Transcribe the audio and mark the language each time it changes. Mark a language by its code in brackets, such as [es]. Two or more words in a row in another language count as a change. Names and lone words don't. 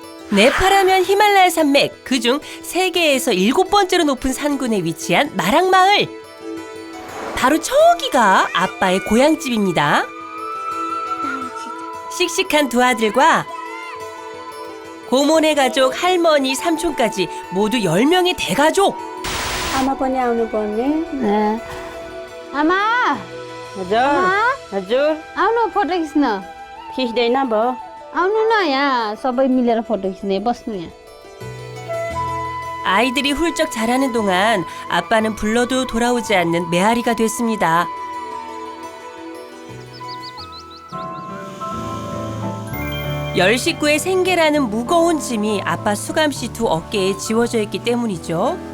[ko] 네팔하면 히말라야 산맥, 그중 세계에서 7번째로 높은 산군에 위치한 마랑마을. 바로 저기가 아빠의 고향집입니다. 씩씩한 두 아들과 고모네 가족, 할머니, 삼촌까지 모두 10명의 대가족. [ne] 아마 पनि आउनुपर्ने 네. आमा हजुर आमा हजुर आउनु फोटो खिच्न खिच्दैन भयो आउनु न यहाँ सबै मिलेर फोटो खिच्ने बस्नु यहाँ [ko] 아이들이 훌쩍 자라는 동안 아빠는 불러도 돌아오지 않는 메아리가 됐습니다. 열 식구의 생계라는 무거운 짐이 아빠 수감 씨 두 어깨에 지워져 있기 때문이죠.